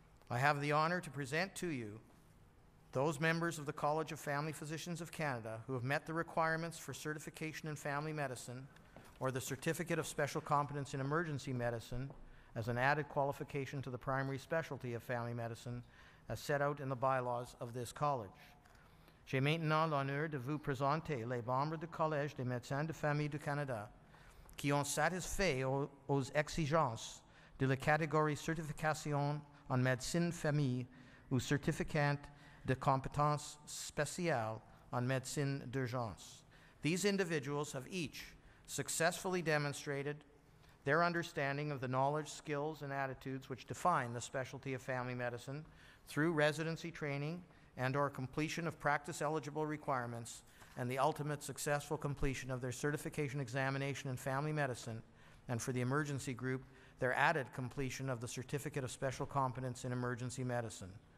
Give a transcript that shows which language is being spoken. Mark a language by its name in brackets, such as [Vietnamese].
[English] I have the honor to present to you those members of the College of Family Physicians of Canada who have met the requirements for certification in family medicine or the Certificate of Special Competence in Emergency Medicine as an added qualification to the primary specialty of family medicine as set out in the bylaws of this college. [French] J'ai maintenant l'honneur de vous présenter les membres du Collège des médecins de famille du Canada qui ont satisfait aux exigences de la catégorie certification en médecine famille ou certificat de compétences spéciales en médecine d'urgence. [English] These individuals have each successfully demonstrated their understanding of the knowledge, skills, and attitudes which define the specialty of family medicine through residency training and/or completion of practice-eligible requirements and the ultimate successful completion of their certification examination in family medicine, and for the emergency group, their added completion of the Certificate of Special Competence in Emergency Medicine.